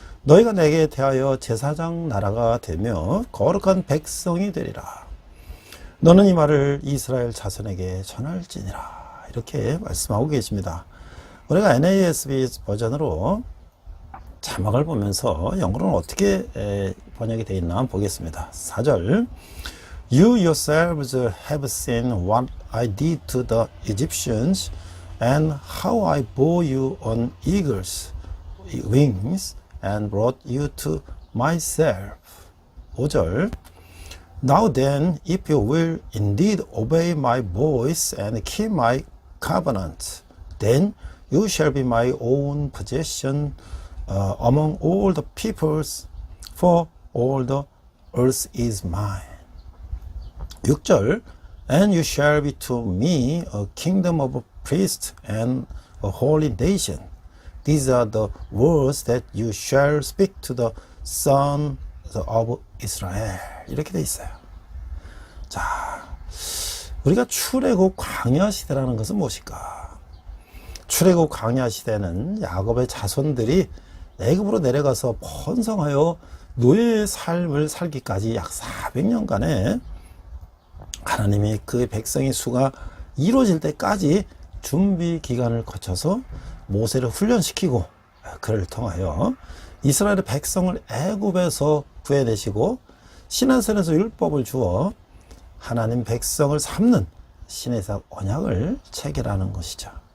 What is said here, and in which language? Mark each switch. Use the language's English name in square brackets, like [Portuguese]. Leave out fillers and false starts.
[Korean] 너희가 내게 대하여 제사장 나라가 되며 거룩한 백성이 되리라. 너는 이 말을 이스라엘 자손에게 전할지니라. 이렇게 말씀하고 계십니다. 우리가 NASB 버전으로 자막을 보면서 영어로는 어떻게 번역이 되어 있나 한번 보겠습니다. 4절. [English] You yourselves have seen what I did to the Egyptians and how I bore you on eagle's wings and brought you to myself. [Korean] 5절. [English] Now then, if you will indeed obey my voice and keep my covenant, then you shall be my own possession among all the peoples, for all the earth is mine. [Korean] 6절. [English] And you shall be to me a kingdom of priests and a holy nation. These are the words that you shall speak to the sons of Israel. [Korean] 이렇게 돼 있어요. 자, 우리가 출애굽 광야 시대라는 것은 무엇일까? 출애굽 광야 시대는 야곱의 자손들이 애굽으로 내려가서 번성하여 노예의 삶을 살기까지 약 400년간의 하나님이 그 백성의 수가 이루어질 때까지 준비 기간을 거쳐서 모세를 훈련시키고 그를 통하여 이스라엘의 백성을 애굽에서 구해내시고 시내산에서 율법을 주어 하나님 백성을 삼는 시내산 언약을 체결하는 것이죠.